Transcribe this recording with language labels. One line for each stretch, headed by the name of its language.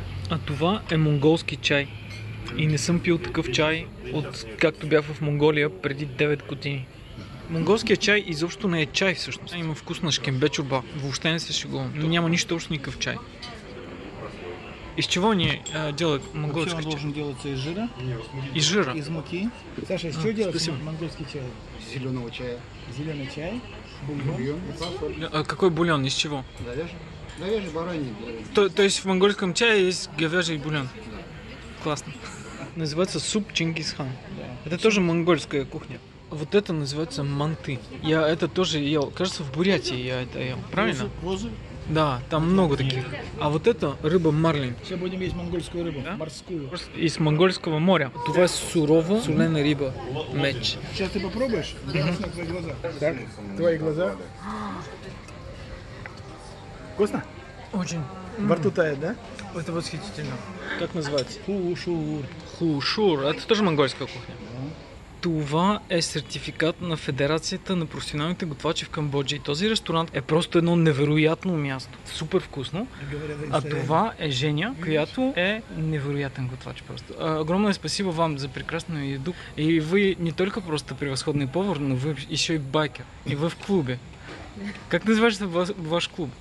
Bulgarian: А това е монголски чай. И не съм пил такъв чай, от както бях в Монголия преди 9 години. Монголският чай изобщо не е чай всъщност. Има вкус на шкембе чорба. Въобще не се шегувам. Но няма нищо общо никакъв чай.
Russian: Из чего они делают монгольский чай? Он должен делаться из жира. Из жира? Из муки. Саша, из чего делается монгольский чай? Зеленого чая. Зеленый чай, бульон. А какой бульон? Из чего? Говяжий бараний. То есть в монгольском чае есть говяжий бульон? Классно. Называется суп Чингисхан. Это тоже монгольская кухня. Вот это называется манты. Я это тоже ел. Кажется, в Бурятии я это ел. Правильно? Козы. Да, там много таких. А вот это рыба марлин. Сейчас будем есть монгольскую рыбу, Да? морскую. Из монгольского моря.
Bulgarian: Това е сурова
Russian: соленая рыба. Меч. Сейчас ты попробуешь? На твои глаза. Так, твои глаза. Вкусно? Очень. Во рту тает, да? Это восхитительно. Как называется? Хушур. Хушур. Это тоже монгольская кухня.
Bulgarian: Това е сертификат на Федерацията на професионалните готвачи в Камбоджа. И този ресторант е просто едно невероятно място. Супер вкусно. А това е Женя, която е невероятен готвач просто.
Russian: Огромное спасибо вам за прекрасную еду. И вы не только просто превосходный повар, но вы еще и байкер. И вы в клубе. Как называется ваш клуб?